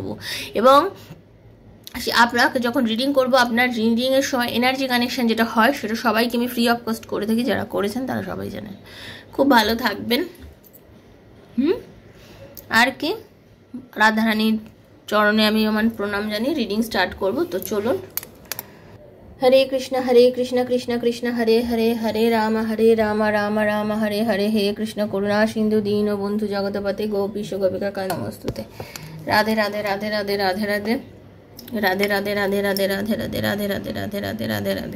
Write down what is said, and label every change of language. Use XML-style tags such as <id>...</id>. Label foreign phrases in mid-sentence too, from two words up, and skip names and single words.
<bn>এবং আপনাকে যখন রিডিং করব, আপনার রিডিংয়ের সময়</bn> <en>energy connection</en> <bn>যেটা হয় সেটা সবাইকে আমি</bn> <en>free of cost</en> <bn>করে থাকি, যারা করেছেন তারা সবাই জানেন। খুব ভালো থাকবেন। আর কি, রাধারানীর চরণে আমি আমার প্রণাম জানিয়ে</bn> <en>reading start</en> <bn>করব। তো চলুন।</bn> <sa>हरे कृष्ण कृष्ण कृष्ण हरे हरे, हरे राम राम राम हरे हरे, हे कृष्ण करुणा सिंधु दीन बंधु जगतपते गोपीश गोपिका का नमस्तुते। राधे राधे राधे राधे राधे राधे राधे राधे राधे राधे राधे राधे राधे राधे राधे राधे राधे राधे।</sa>